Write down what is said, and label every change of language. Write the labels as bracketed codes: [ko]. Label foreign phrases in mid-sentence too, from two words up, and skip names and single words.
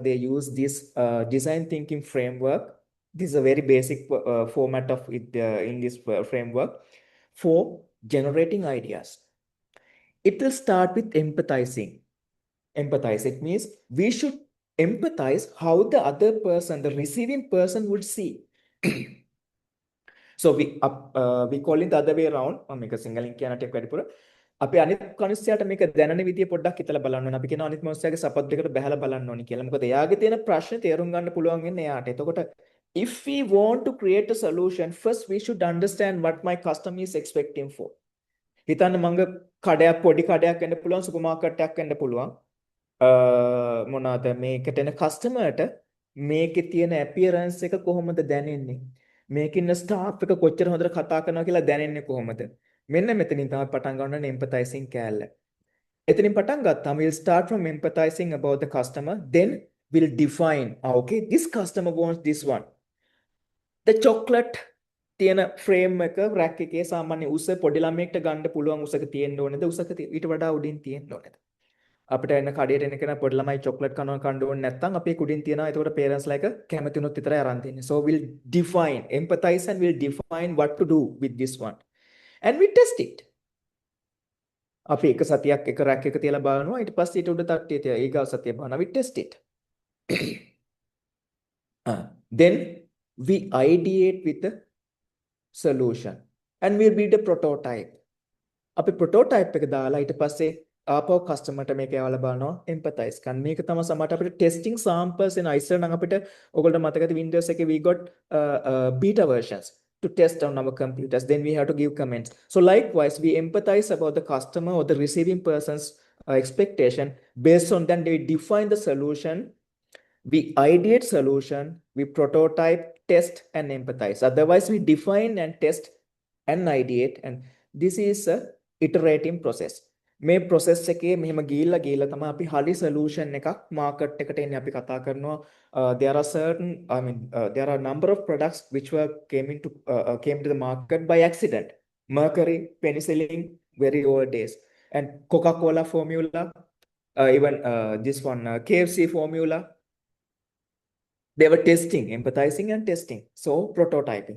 [en] They use this design thinking framework. This is a very basic format of it in this framework for generating ideas. It will start with empathizing. Empathize, it means we should empathize how the other person, the receiving person, would see. So we call it the other way around. [si] මේක සිංහලෙන් කියනට වැඩිපුර අපි අනිත් කනුස්සයාට මේක දැනන විදිය පොඩ්ඩක් හිතලා බලන්න ඕනේ. අපි කියන අනිත් මනුස්සයාගේ සපත් දෙකට බහැලා බලන්න ඕනේ කියලා. මොකද එයාගේ තියෙන ප්‍රශ්නේ තේරුම් ගන්න පුළුවන් වෙන්නේ එයාට. [en] එතකොට if we want to create a solution, first we should understand what my customer is expecting for. [si] හිතන්න මංග කඩයක් පොඩි කඩයක් වෙන්න පුළුවන්, සුපර් මාකට් එකක් වෙන්න පුළුවන්. මොනවාද මේකට එන කස්ටමර්ට මේකේ තියෙන අපියරන්ස් එක කොහොමද දැනෙන්නේ, මේකේ ඉන්න ස්ටාෆ් එක කොච්චර හොඳට කතා කරනවා කියලා දැනෙන්නේ කොහොමද? මෙන්න මෙතනින් තමයි පටන් ගන්න එම්පතයිසින් කෑල්ල. එතනින් පටන් ගත්තාම [en] we'll start from empathizing about the customer, then we'll define, okay, this customer wants this one. The chocolate [si] තියෙන ෆ්‍රේම් එක රැක් එකේ සාමාන්‍ය උස පොඩි ළමයෙක්ට ගන්න පුළුවන් උසක තියෙන්න ඕනේද, උසක ඊට වඩා උඩින් තියෙන්න ඕනේද? අපිට එන්න කඩේට එන කෙනා පොඩි ළමයි චොක්ලට් කන්න ඕනේ නැත්නම් අපි කුඩින් තියනවා. ඒකට [en] parents like [si] කැමති උනොත් විතරයි අරන් තියන්නේ. [en] So we'll define, empathize and we'll define what to do with this one. And we test it. [si] අපි එක සතියක් එක රැක් එක තියලා බලනවා. ඊට පස්සේ ඊට උඩ තට්ටිය තියලා ඊගාව සතිය බලනවා. [en] We test it. Then we ideate with the solution and we'll build a prototype. [si] අපි prototype එක දාලා ඊට පස්සේ ආපහු කස්ටමර්ට මේක යවලා බලනවා, එම්පතයිස් කරන්න. මේක තමයි සමහරට අපිට [en] testing samples [si] එන ඉස්සර නම් අපිට ඔයගොල්ලෝ මතකද Windows එකේ [en] we got beta versions to test on our computers, then we have to give comments. So likewise we empathize about the customer or the receiving person's expectation. Based on that we define the solution, we ideate solution, we prototype, test and empathize. Otherwise we define and test and ideate, and this is a iterating process. [si] මේ process එකේ මෙහෙම ගිහිල්ලා තමයි අපි හරි solution එකක් market එකට එන්නේ. අපි කතා කරනවා [en] there are certain, there are a number of products which came to the market by accident. Mercury, penicillin, very old days, and Coca-Cola formula, even this one KFC formula. They were testing, empathizing and testing, so prototyping.